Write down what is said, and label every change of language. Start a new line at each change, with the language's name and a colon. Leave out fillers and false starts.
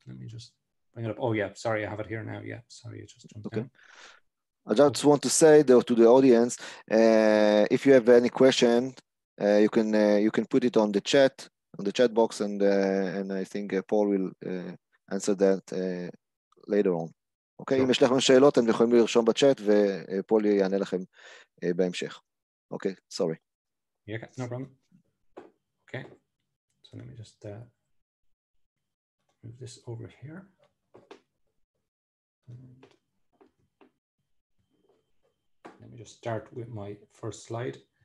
English: Let me just bring it up. Oh yeah, sorry, I have it here now. Yeah, sorry, it just jumped down. I just want to say though to the audience, if you have any question, you can put it on the chat box, and I think Paul will answer that later on.
Hebrew: אוקיי, אם יש לכם שאלות, אתם יכולים לרשום בצ'אט, ופול יענה לכם בהמשך.
English: אוקיי, sorry. Yeah, no problem. Okay, so let me just move this over here. And let me just start with my first slide.